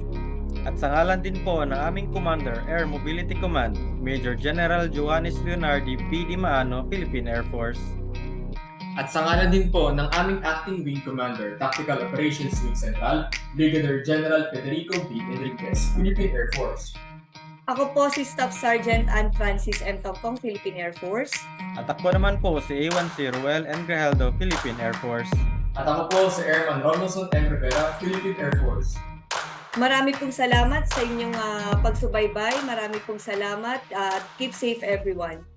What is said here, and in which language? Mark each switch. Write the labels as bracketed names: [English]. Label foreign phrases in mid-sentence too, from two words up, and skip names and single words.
[Filipino] at sa ngalan din po ng aming Commander, Air Mobility Command, Major General Johannes Leonardi P. Di Maano, Philippine Air Force. At sa ngalan din po ng aming Acting Wing Commander, Tactical Operations Wing Central, Brigadier General Federico B. Enriquez, Philippine Air Force. Ako po si Staff Sergeant Ann Francis M. Tongkong, Philippine Air Force. At ako naman po si A1C Ruel N. Grijaldo, Philippine Air Force. At ako po si Airman Ronaldson M. Rivera, Philippine Air Force. Marami pong salamat sa inyong pagsubaybay. Marami pong salamat. [English] Keep safe everyone.